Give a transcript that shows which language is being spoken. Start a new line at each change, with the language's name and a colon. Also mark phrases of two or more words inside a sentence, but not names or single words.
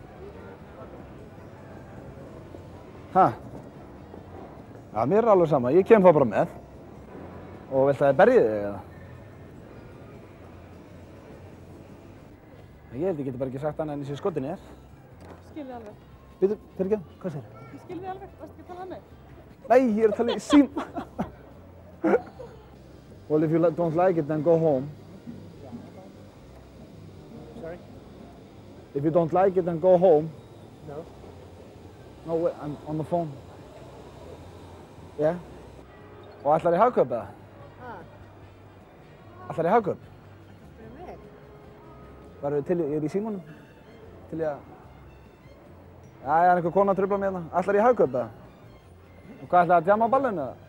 Icelandic: Ha? Já, mér er alveg sama. Ég kem þá bara með. Og vilt að þið berjið þig, eða? Ég held ég geti bara ekki sagt annað en þessi skotin ég er. Skil þig alveg. Býtu, fyrirgefðu, hvað segir þið? Ég skil þig alveg, varstu ekki að tala um mig? Nei, ég er að tala í sím.
English: Well, if you don't like it, then go home. Sorry? If you don't like it, then go home. No. No, wait, I'm on the phone. Yeah?
Icelandic: Og ætlar í Hagkaup, eða? Ætlar í Hagkaup? Fyrir mig? Verður til, ég er í símanum. Til ég að... Já, það er einhver kona að trufla mig hérna. Ætlar í Hagkaup, eða? Og hvað, ætlar að djamma á ballinu, eða?